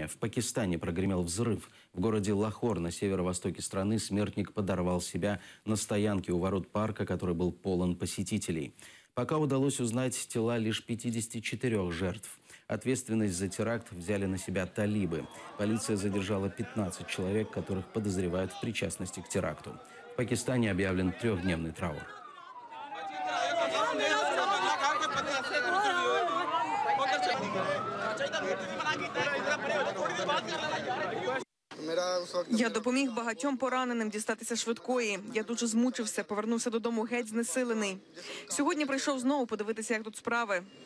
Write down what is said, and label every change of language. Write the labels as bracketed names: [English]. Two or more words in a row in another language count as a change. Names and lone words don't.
[Russian] В Пакистане прогремел взрыв. В городе Лахор на северо-востоке страны смертник подорвал себя на стоянке у ворот парка, который был полон посетителей. Пока удалось узнать тела лишь 54 жертв. Ответственность за теракт взяли на себя талибы. Полиция задержала 15 человек, которых подозревают в причастности к теракту. В Пакистане объявлен трехдневный траур. [Ukrainian] Я допоміг багатьом пораненим дістатися швидкої. Я дуже змучився, повернувся додому геть знесилений. Сьогодні прийшов знову подивитися, як тут справи.